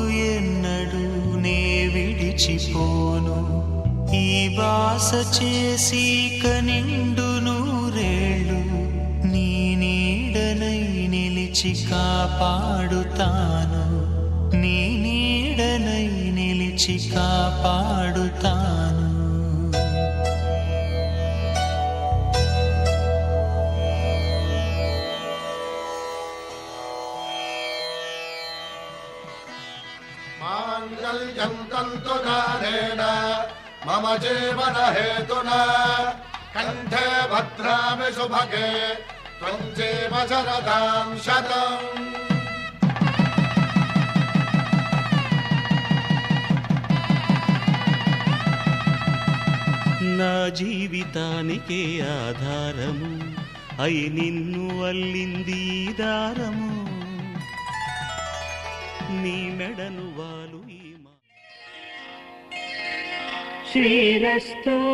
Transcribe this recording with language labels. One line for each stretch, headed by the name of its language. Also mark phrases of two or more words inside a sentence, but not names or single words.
Telugu: ఎన్నడు నే విడిచిపోను ఈ బాస చేసి కనిండు నూరేళ్ళు నీ నీడనై నిలిచి కాపాడుతాను నీ నీడనై నిలిచి కాపాడుతాను
Sanskrit: माङ्गल्यं तन्तुदानेन मम जीवन हेतुना कण्ठे भद्रामि सुभगे त्वं जीव शरदां शतम्
Telugu: నా జీవితానికే ఆధారము అయి నిన్ను అల్లింది ఈ దారము నీ మెడను వాలు ఈ శ్రీరస్తు